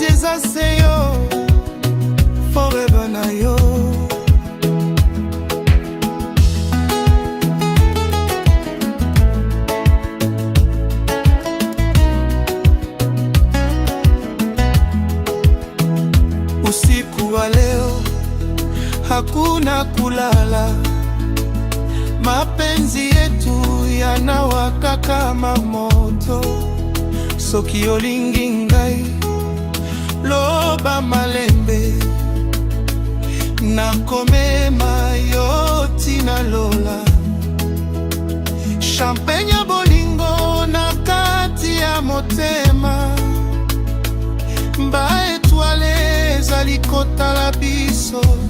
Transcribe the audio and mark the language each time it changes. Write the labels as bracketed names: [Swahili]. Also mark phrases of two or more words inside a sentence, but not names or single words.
[Lingala] se yo forever na yo. [Swahili] Usiku wa leo hakuna kulala, mapenzi yetu yanawaka kama moto. [Lingala] Soki olingi ngai loba malembe, nakomema yo tina lola. Champagne ya bolingo na kati ya motema, ba étoile ezali kotala biso.